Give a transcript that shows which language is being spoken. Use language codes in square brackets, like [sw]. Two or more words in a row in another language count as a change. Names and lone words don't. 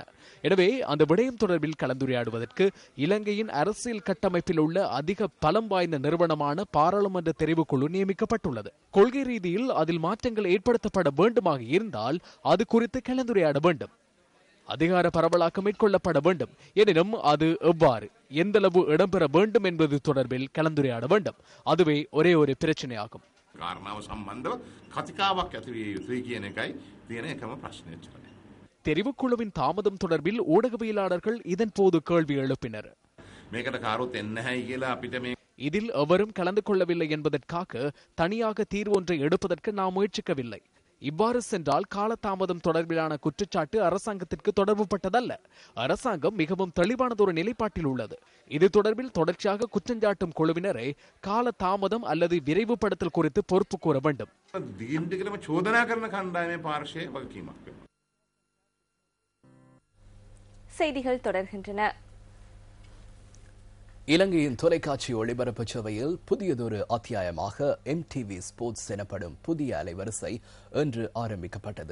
[ta] எனவே அந்த விடயம் தொடர்பில் கலந்துரையாடுவதற்கு இலங்கையின் அரசியல் கட்டமைப்பில் உள்ள அதிக பலம் வாய்ந்த நிறுவனமான பாராளுமன்ற தெரிவுக்குழு நியமிக்கப்பட்டுள்ளது. கொள்கை ரீதியில் அதில் மாற்றங்கள் ஏற்படுத்தப்பட வேண்டுமாக இருந்தால் அது குறித்து கலந்துரையாட வேண்டும். அதிகார பரவலாக்கம் மேற்கொள்ளப்பட வேண்டும். எனினும் அது எவ்வாறு எந்தளவு இடம்பெற வேண்டும் என்பது தொடர்பில் கலந்துரையாட வேண்டும். அதுவே ஒரே ஒரு பிரச்சனையாகும். [si] කාරණාව සම්බන්ධව කතිකාවක් ඇති විය යුතුයි කියන එකයි තියෙන එකම ප්‍රශ්නය. [ta] தெரிவுக்குழுவின் தாமதம் தொடர்பில் ஊடகவியலாளர்கள் இதன் போது கேள்வி எழுப்பினர். [si] මේකට කාරුත් එන්නේ නැහැයි කියලා අපිට මේ [ta] இதில் எவரும் கலந்து கொள்ளவில்லை என்பதற்காக தனியாக தீர்வு ஒன்றை எடுப்பதற்கு நாம் முயற்சிக்கவில்லை. இவ்வாறு சென்றால் காலதாமதம் தொடர்பிலான குற்றச்சாட்டு அரசாங்கத்திற்கு தொடர்புபட்டதல்ல. அரசாங்கம் மிகவும் தெளிவானதொரு நிலைப்பாட்டில் உள்ளது. இது தொடர்பில் தொடர்ச்சியாக குற்றஞ்சாட்டும் குழுவினரை காலதாமதம் அல்லது விரைவுபடுத்தல் குறித்து பொறுப்பு கூற வேண்டும். [si] දිගින්දිගටම චෝදනා කරන කණ්ඩායමේ පාර්ශ්වයේ වගකීමක් වෙනවා. [ta] செய்திகள் தொடர்கின்றன. இலங்கையின் தொலைக்காட்சி ஒளிபரப்பு சேவையில் புதியதொரு அத்தியாயமாக MTV ஸ்போர்ட்ஸ் எனப்படும் புதிய அலைவரிசை இன்று ஆரம்பிக்கப்பட்டது.